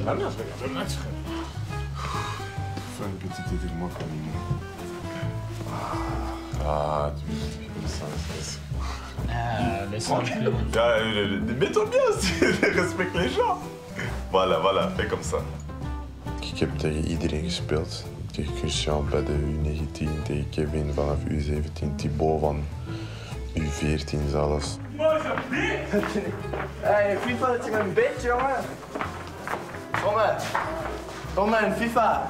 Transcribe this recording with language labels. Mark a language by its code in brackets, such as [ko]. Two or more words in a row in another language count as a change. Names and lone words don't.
[fr] Ah non, je regarde le match, frère. Fais une petite idée de moi quand même. Ah, tu fais comme ça, c'est... Ah, laisse-moi. Mets-toi bien aussi, respecte les gens. Voilà, fais comme ça. [nl] Ik heb tegen iedereen gespeeld. Tegen Christian bij de U19, tegen Kevin vanaf U17, Thibaut van U14 zelfs. Hey, FIFA, dat is een beetje, jongen. Kom maar, FIFA.